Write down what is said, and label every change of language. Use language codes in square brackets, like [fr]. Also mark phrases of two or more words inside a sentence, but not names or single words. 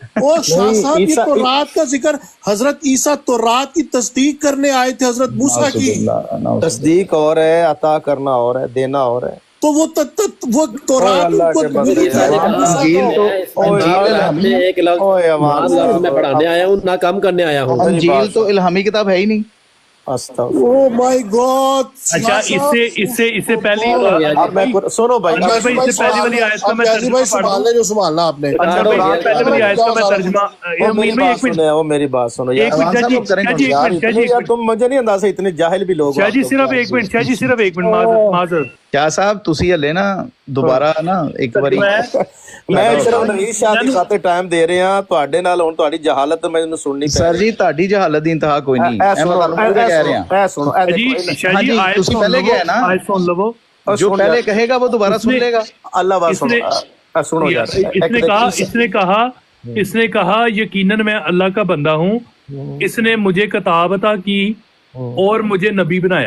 [ur] او شاہ صاحب یہ تورات کا ذکر حضرت عیسیٰ تورات کی تصدیق کرنے آئے تھے حضرت موسیٰ کی. تصدیق اور ہے عطا کرنا اور ہے دینا اور ہے. تو وہ تورات میں پڑھانے آیا ہوں نہ کام کرنے آیا ہوں. انجیل تو الہامی کتاب ہے ہی نہیں. [en] Oh my God. [ur] اچھا اس سے پہلی سنو بھائی اس سے پہلی والی آیت کا میں ترجمہ پڑھ دوں. جو سنبھالنا آپ نے پہلی والی آیت کا میں ترجمہ میری بات سنو تم مجھے نہیں اندازہ اتنے جاہل بھی لوگ. شاہ جی صرف ایک منٹ معذرت. [pa] کیا صاحب تسی ہلے نا دوبارہ نا ایک باری میں صرف نوید شاہ دی خاطر ٹائم دے رہے ہاں تواڈے نال ہن تواڈی جہالت مینوں سننی پے. سر جی تہاڈی جہالت دی انتہا کوئی نہیں. میں تانوں کہہ رہا ہاں [ur] سنو شاہ جی آیت [pa] تسی پہلے گئے نا [ur] آیت سن لو. جو پہلے کہے گا وہ دوبارہ سن لے گا. اللہ بات سنو یار. اس نے کہا یقیناً میں اللہ کا بندہ ہوں. اس نے مجھے کتاب عطا کی اور مجھے نبی بنایا.